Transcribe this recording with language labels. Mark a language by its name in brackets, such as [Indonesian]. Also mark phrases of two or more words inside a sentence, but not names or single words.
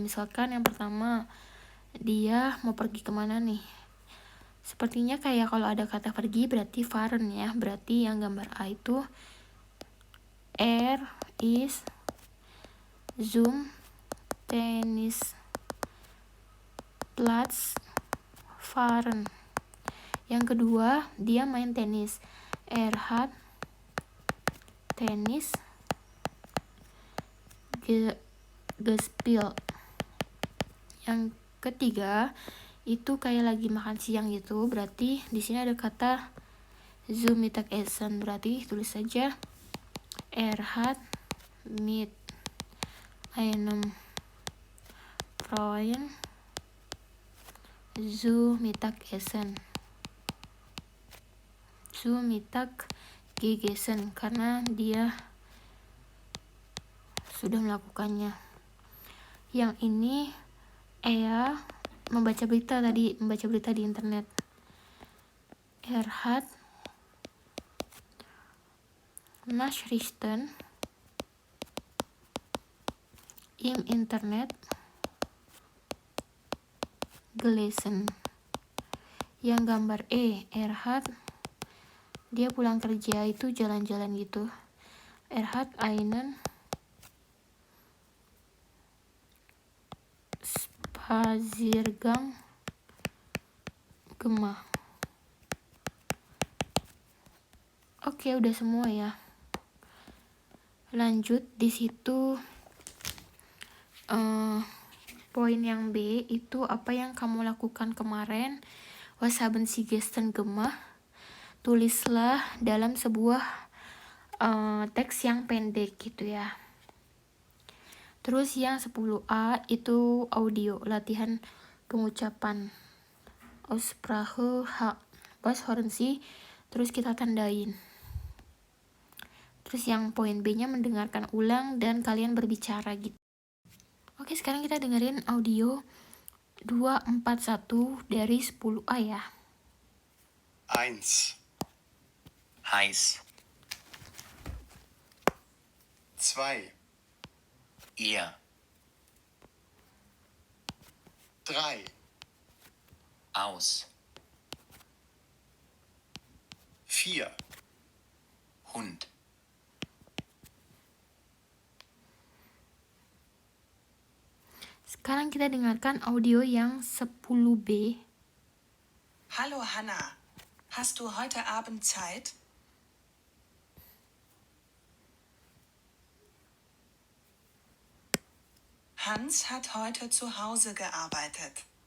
[Indonesian] Misalkan yang pertama dia mau pergi kemana nih, sepertinya kayak kalau ada kata pergi berarti fahren ya, berarti yang gambar A itu [German] is zum Tennisplatz fahren. [Indonesian] Yang kedua, dia main tenis. [German] Hat Tennis gespielt. [Indonesian] Yang ketiga, itu kayak lagi makan siang gitu. Berarti di sini ada kata [German] zum Mittagessen. [Indonesian] Berarti tulis saja [German] hat mit einem Freund zu Mittagessen. Zu Mittagessen [Indonesian] karena dia sudah melakukannya. Yang ini membaca berita di internet. [German] Hat Nachrichten im Internet gelesen. [Indonesian] Yang gambar hat dia pulang kerja itu jalan-jalan gitu. [German] Hat einen Spaziergang gemacht. [Indonesian] Oke, udah semua ya. Lanjut di situ poin yang B itu apa yang kamu lakukan kemarin. [German] Was haben Sie gestern gemacht? [Indonesian] Tulislah dalam sebuah teks yang pendek gitu ya. Terus yang 10A itu audio, latihan pengucapan. [German] Aussprache was hören Sie? [Indonesian] Terus kita tandain. Terus yang poin B-nya mendengarkan ulang dan kalian berbicara gitu. Oke, sekarang kita dengerin audio 241 dari 10A ya. [German] 1. Heiß. 2. Ihr. 3. Aus. 4. Hund. [Indonesian] Sekarang kita dengarkan audio yang 10B. [German] Hallo Hanna, hast du heute Abend Zeit? Hans hat heute zu Hause gearbeitet.